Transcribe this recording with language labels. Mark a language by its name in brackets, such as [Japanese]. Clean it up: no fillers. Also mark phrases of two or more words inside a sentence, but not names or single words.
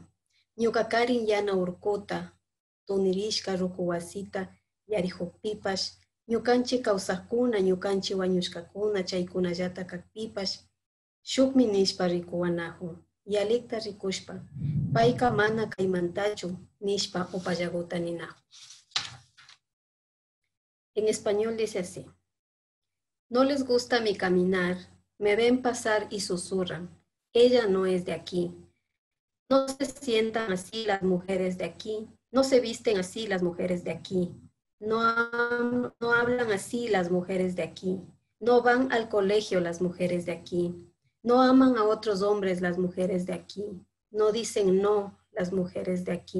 [Quechua] Ñukakarin yana urkuta, tunirishka ruku wasita, yarihukpipash, ñukanchi kawsakuna, ñukanchi wañushkakuna, chaykunallata kakpipash, shukmi nishpa rikuwanahun, yalikta rikushpa, paika mana kaymantachu, nishpa upallaguta ninahun. [Spanish] En español dice así: no les gusta mi caminar, me ven pasar y susurran, ella no es de aquí. No se sientan así las mujeres de aquí, no se visten así las mujeres de aquí, no hablan así las mujeres de aquí, no van al colegio las mujeres de aquí, no aman a otros hombres las mujeres de aquí, no dicen no las mujeres de aquí.